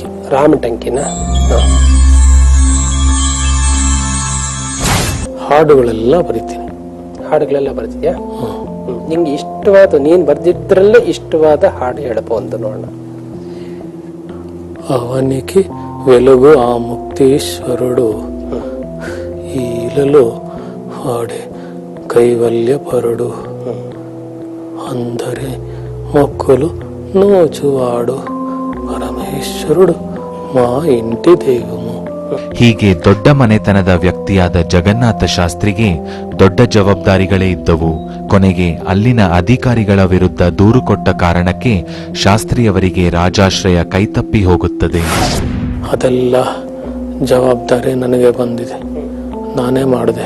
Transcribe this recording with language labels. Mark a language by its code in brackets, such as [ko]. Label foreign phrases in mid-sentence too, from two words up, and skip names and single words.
[kn] ರಾಮಟಂಕಿನ? ಹಾಡುಗಳೆಲ್ಲ ಬರಿತೀನಿ. ಹಾಡುಗಳೆಲ್ಲ ಬರ್ತಿದ್ಯಾ? ನಿಂಗೆ ಇಷ್ಟವಾದ, ನೀನ್ ಬರ್ದಿದ್ರಲ್ಲೇ ಇಷ್ಟವಾದ ಹಾಡು ಹೇಳಪ್ಪ ಒಂದು ನೋಡೋಣ. [te] ಅವನಿಗೆ వెలుగు ఆ ముక్తీశ్వరుడు ఈలలో వాడే కైవల్యపరుడు అందరి మొక్కులు నోచువాడు పరమేశ్వరుడు మా ఇంటి దైవము. [kn] ಹೀಗೆ ದೊಡ್ಡ ಮನೆತನದ ವ್ಯಕ್ತಿಯಾದ ಜಗನ್ನಾಥ ಶಾಸ್ತ್ರಿಗೆ ದೊಡ್ಡ ಜವಾಬ್ದಾರಿಗಳೇ ಇದ್ದವು. ಕೊನೆಗೆ ಅಲ್ಲಿನ ಅಧಿಕಾರಿಗಳ ವಿರುದ್ಧ ದೂರು ಕೊಟ್ಟ ಕಾರಣಕ್ಕೆ ಶಾಸ್ತ್ರಿಯವರಿಗೆ ರಾಜಾಶ್ರಯ ಕೈತಪ್ಪಿ ಹೋಗುತ್ತದೆ. ಅದೆಲ್ಲ ಜವಾಬ್ದಾರಿ ನನಗೆ ಬಂದಿದೆ, ನಾನೇ ಮಾಡಿದೆ.